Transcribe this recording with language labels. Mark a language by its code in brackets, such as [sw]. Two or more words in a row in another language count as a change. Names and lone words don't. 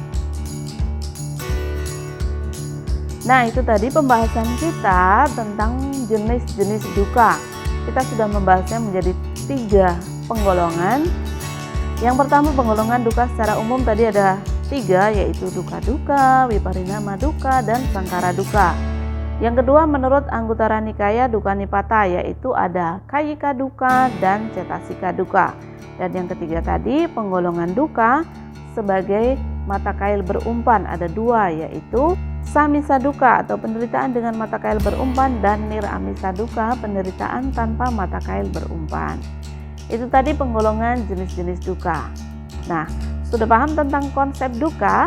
[id] Nah, itu tadi pembahasan kita tentang jenis-jenis dukkha. Kita sudah membahasnya menjadi 3 penggolongan. Yang pertama, penggolongan dukkha secara umum tadi ada 3, yaitu [pi] dukkha dukkha, viparinama dukkha, [id] dan [pi] saṅkhara dukkha. [id] Yang kedua, menurut Anguttara Nikaya Dukkha Nipata, yaitu ada [pi] kayika dukkha [id] dan [pi] cetasika dukkha. [id] Dan yang ketiga tadi, penggolongan dukkha sebagai mata kail berumpan ada 2, yaitu [pi] samisa dukkha [id] atau penderitaan dengan mata kail berumpan dan [pi] nirāmisa dukkha, [id] penderitaan tanpa mata kail berumpan. Itu tadi penggolongan jenis-jenis dukkha. Nah, sudah paham tentang konsep dukkha?